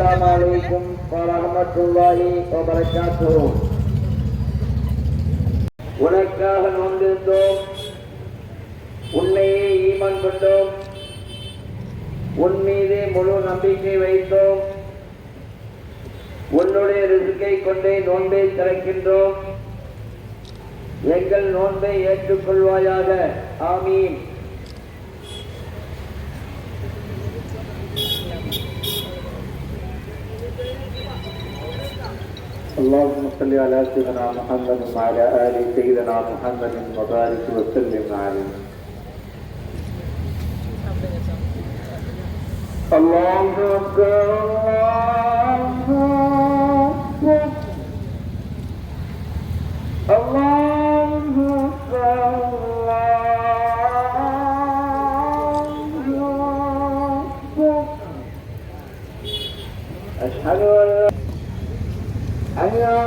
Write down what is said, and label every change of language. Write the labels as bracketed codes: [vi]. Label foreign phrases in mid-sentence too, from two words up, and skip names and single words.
[ta] உனக்காக நோந்திருந்தோம், உன்னையே ஈமான் கொண்டோம், உன் மீதே முழு நம்பிக்கை வைத்தோம், உன்னுடைய ரிசுக்கை கொண்டே நோன்பை திறக்கின்றோம், எங்கள் நோன்பை ஏற்றுக்கொள்வாயாக, ஆமீன். [ar] اللهم صل على سيدنا محمد وعلى آل سيدنا محمد وبارك وسلم عليه. الله أكبر الله أكبر أشهد أن